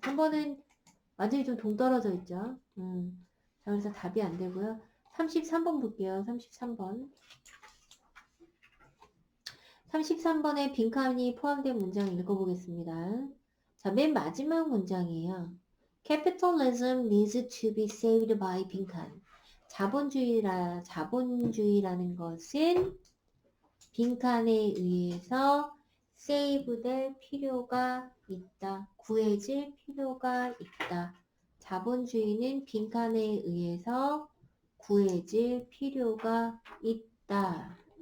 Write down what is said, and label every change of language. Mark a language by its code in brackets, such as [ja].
[ko] 3번은 완전히 좀 동떨어져 있죠. 자, 그래서 답이 안 되고요. 33번 볼게요. 33번. 33번에 빈칸이 포함된 문장 읽어보겠습니다. 자, 맨 마지막 문장이에요. [en] Capitalism needs to be saved by [ko] 빈칸. 자본주의라는 것은 빈칸에 의해서 save 될 필요가 있다. 구해질 필요가 있다. 자본주의는 빈칸에 의해서 구해질 필요가 있다.